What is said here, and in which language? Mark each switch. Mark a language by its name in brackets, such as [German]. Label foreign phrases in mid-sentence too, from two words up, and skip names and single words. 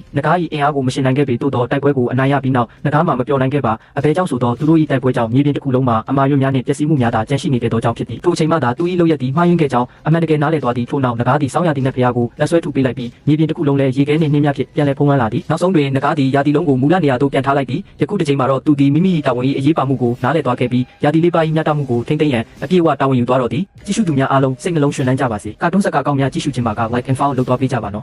[Burmese] နဂါ၏အင်အားကိုမရှင်နိုင်ခဲ့ပေသို့သောတိုက်ပွဲကိုအနိုင်ရပြီးနောက်နဂါမှမပြောနိုင်ခဲ့ပါအဘဲကြောင့်ဆိုသောသူတို့၏တိုက်ပွဲကြောင့်မြေပြင်တစ်ခုလုံးမှာအမာရွတ်များနှင့်ပျက်စီးမှုများသာကျန်ရှိနေခဲ့သောကြောင့်ဖြစ်သည်ထိုအချိန်မှသာသူ၏လုပ်ရက်သည်မှားယွင်းခဲ့ကြောင်းအမှန်တကယ်နားလည်သွားသည်ထို့နောက်နဂါသည်စောင်းရသည့်နက်ဖျားကိုလက်ဆွဲထုတ်ပေးလိုက်ပြီးမြေပြင်တစ်ခုလုံးလည်းရေခဲနှင့်နှင်းများဖြင့်ပြန်လည်ဖုံးလွှမ်းလာသည်နောက်ဆုံးတွင်နဂါသည်ယာတီလုံးကိုမူလနေရာသို့ပြန်ထားလိုက်သည်ယခုတစ်ချိန်မှာတော့သူသည်မိမိ၏တာဝန်၏အရေးပါမှုကိုနားလည်သွားခဲ့ပြီးယာတီလေးပါ၏ညတာမှုကိုထိမ့်သိမ်းရန်အပြည့်အဝတာဝန်ယူသွားတော့သည်ကြည့်ရှုသူများအားလုံးစိတ်နှလုံးရွှင်လန်းကြပါစေကာတွန်းစကားကောင်းများကြည့်ရှုခြင်းမှာက [English] like and follow [Burmese] လုပ်သွားပေးကြပါနော်